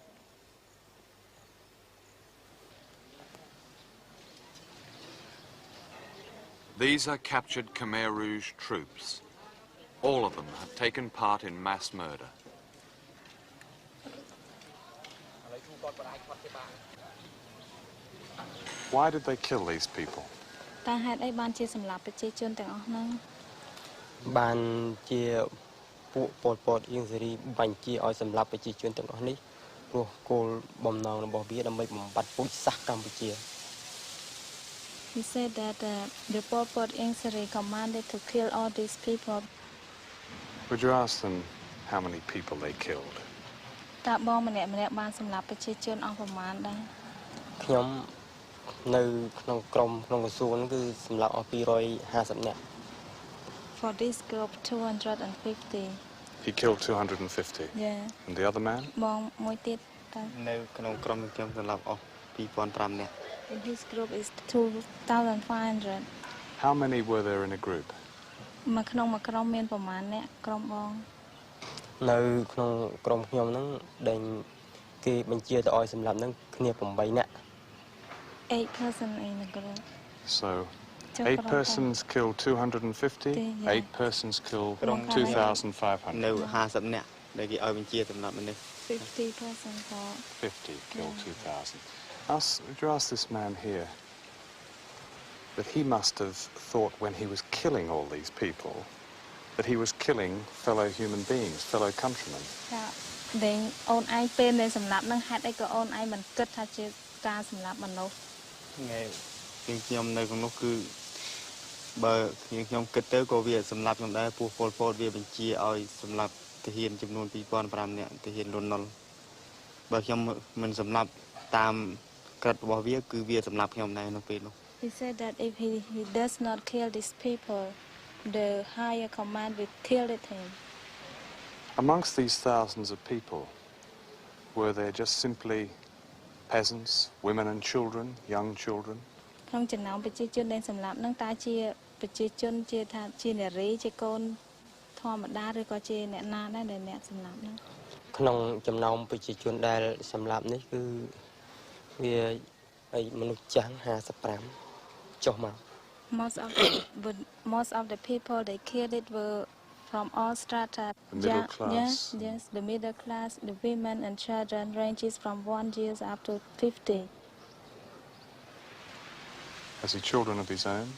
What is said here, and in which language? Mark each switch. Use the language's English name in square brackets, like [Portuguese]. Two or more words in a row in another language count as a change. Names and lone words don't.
[English] These are captured Khmer Rouge troops. All of them have taken part in mass murder. Why did they kill these people? [Khmer] តើហេតុអីបានជាសម្លាប់ប្រជាជនទាំងអស់ហ្នឹង បានជាពួកពលពតអៀងសេរីបញ្ជាឲ្យសម្លាប់ប្រជាជនទាំងអស់នេះព្រោះគោលបំណងរបស់វាដើម្បីបំបត្តិពូជសាសន៍កម្ពុជា [English] He said that the Pol Pot Inquiry commanded to kill all these people. Would you ask them how many people they killed? [Khmer] តើបងម្នាក់បានសម្លាប់ប្រជាជនអស់ប្រមាណដែរ ខ្ញុំនៅក្នុងក្រុមក្នុងក្រសួងហ្នឹងគឺសម្លាប់អស់250នាក់ [English] For this group 250 He killed 250? Yeah. And the other man? In his group is 2,500. How many were there in a group? [Khmer] មួយក្នុងមួយក្រុមមានប្រមាណអ្នកក្រុមបង នៅក្នុងក្រុមខ្ញុំហ្នឹងដែលគេបញ្ជាទៅឲ្យសម្លាប់ហ្នឹងគ្នា8នាក់ [English] 8 person in the group. So 8 persons killed 250, 8 persons killed 2,500. [Khmer] នៅ50នាក់ដែលគេឲ្យបញ្ជាសម្លាប់មនុស្ស [English] 50 person for 50 killed 2,000. Would you ask this man here that he must have thought when he was killing all these people that he was killing fellow human beings, fellow countrymen? [Khmer] ចាដែលអូនឯងពេលដែលសម្លាប់នឹងហេតុអីក៏អូនឯងមិនគិតថាជាការសម្លាប់មនុស្ស ថ្ងៃខ្ញុំនៅក្នុងនោះគឺបើខ្ញុំគិតទៅក៏វាសម្លាប់ខ្ញុំដែរពោះពលពតវាបញ្ជាឲ្យសម្លាប់ទាហានចំនួន 2,500 នាក់ទាហានលន់នល់បើខ្ញុំមិនសម្លាប់តាមក្រឹតរបស់វាគឺវាសម្លាប់ខ្ញុំដែរនៅពេលនោះ [English] He said that if he does not kill these people, the higher command will kill him. Amongst these thousands of people, were there just simply peasants, women and children, young children? [Khmer] ក្នុងចំណោមប្រជាជនដែលសម្លាប់នឹងតើជាប្រជាជនជាថាជានារីជាកូនធម្មតាឬក៏ជាអ្នកណាដែរដែលអ្នកសម្លាប់នឹងក្នុងចំណោមប្រជាជនដែលសម្លាប់នេះគឺវាមនុស្សចាស់55ចុះមក [English] most of the people they killed it were from all strata. The middle class. Yes, the middle class, the women and children ranges from 1 year up to 50. Has he children of his own?